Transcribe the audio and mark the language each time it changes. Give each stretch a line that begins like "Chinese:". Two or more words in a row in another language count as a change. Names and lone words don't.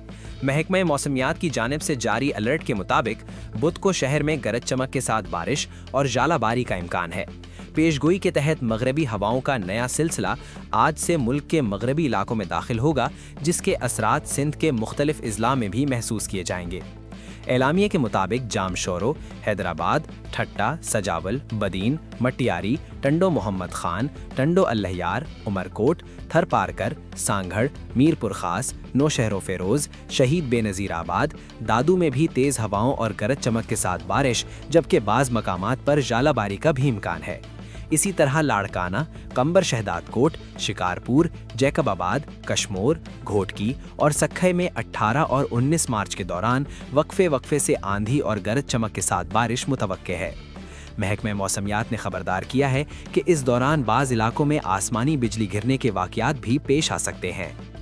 Urdu: محکمہ موسمیات کی جانب سے جاری الرٹ کے مطابق بدھ کو شہر میں گرج چمک کے ساتھ بارش اور ژالہ باری کا امکان ہے. پیشگوئی کے تحت مغربی ہواؤں کا نیا سلسلہ آج سے ملک کے مغربی علاقوں میں داخل ہوگا، جس کے اثرات سندھ کے مختلف اضلاع میں بھی محسوس کیے جائیں گے. اعلامیے کے مطابق جامشورو، حیدرآباد، ٹھٹہ، سجاول، بدین، مٹیاری، ٹنڈو محمد خان، ٹنڈو الہیار، عمرکوٹ، تھرپارکر، سانگھڑ، میرپور خاص، نوشہرو فیروز، شہید بینظیرآباد، دادو میں بھی تیز ہواؤں اور گرج چمک کے ساتھ بارش، جبکہ بعض مقامات پر ژالہ باری کا بھی امکان ہے. اسی طرح لاڑکانہ، قمبر شہدادکوٹ، شکارپور، جیکب آباد، کشمور، گھوٹکی اور سکھئی میں 18 اور 19 مارچ کے دوران وقفے سے آندھی اور گرج چمک کے ساتھ بارش متوقع ہے. محکمہ موسمیات نے خبردار کیا ہے کہ اس دوران بعض علاقوں میں آسمانی بجلی گرنے کے واقعات بھی پیش آ سکتے ہیں.